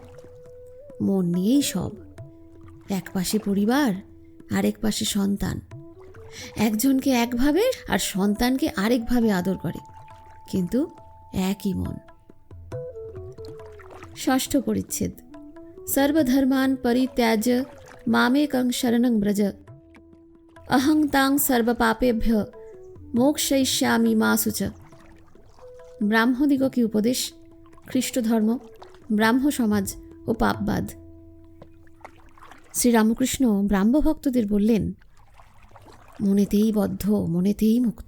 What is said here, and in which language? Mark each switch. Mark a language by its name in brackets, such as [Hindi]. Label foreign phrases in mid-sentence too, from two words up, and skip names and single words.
[Bangla] মন নিয়েই সব। এক পাশে পরিবার, আরেক পাশে সন্তান। একজনকে একভাবে আর সন্তানকে আরেকভাবে আদর করে, কিন্তু একই মন। 6ষ্ঠ পরিচ্ছেদ। [Sanskrit] সর্বধর্মান পরিত্যাজ্য মামেকং শরণং ব্রজ, অহং তাং সর্বপাপেভ্য মোক্ষয়িষ্যামি মা শুচ। [Bangla] ব্রাহ্মদিগকে উপদেশ, খ্রিস্ট ধর্ম, ব্রাহ্ম সমাজ ও পাপবাদ। শ্রীরামকৃষ্ণ ব্রাহ্মভক্তদের বললেন, মনেতেই বদ্ধ, মনেতেই মুক্ত।